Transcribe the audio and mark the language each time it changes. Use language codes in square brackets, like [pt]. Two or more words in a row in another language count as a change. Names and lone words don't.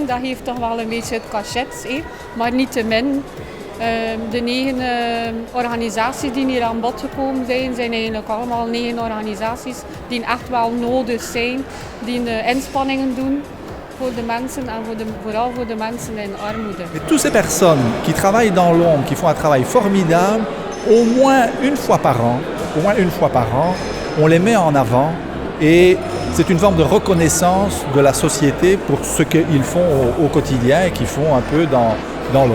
[nl] Dat heeft toch wel een beetje het cachet. Maar niettemin, de 9 organisaties die hier aan bod gekomen zijn eigenlijk allemaal 9 organisaties die echt wel nodig zijn. Die inspanningen doen voor de mensen en vooral voor de mensen in armoede. [fr] Et toutes ces personnes qui travaillent dans l'ombre, qui font un travail formidable, au moins une fois par an, on les met en avant et c'est une forme de reconnaissance de la société pour ce qu'ils font au quotidien et qu'ils font un peu dans l'ombre.